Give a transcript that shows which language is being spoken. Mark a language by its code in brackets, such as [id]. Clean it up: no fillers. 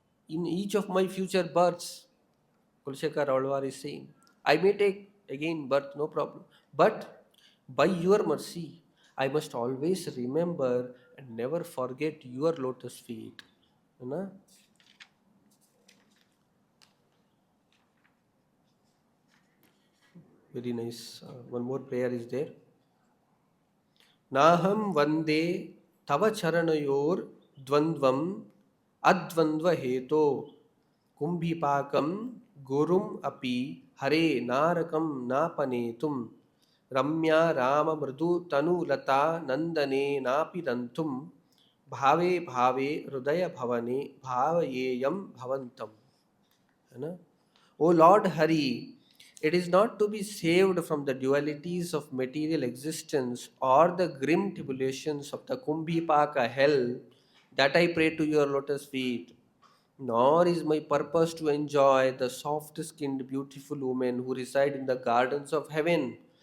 [en] In each of my future births, Kulshekar Alwar is saying, I may take again birth, no problem, but by your mercy I must always remember and never forget your lotus feet. You know? Very nice. One more prayer is there. [sa] नाहं वंदे तव चरणयोर द्वंद्वम अद्वंद्व हेतो कुंभिपाकम गुरुम अपि हरे नारकम नापनेतुम रम्या राम मृदु तनुलता नंदने नापि रंतुम भावे भावे हृदय भवने भावयेयम भवंतम. [hi] है ना? [en] O Lord Hari, it is not to be saved from the dualities of material existence or the grim tribulations of the Kumbhipaka hell that I pray to your lotus feet, nor is my purpose to enjoy the soft skinned, beautiful women who reside in the gardens of heaven.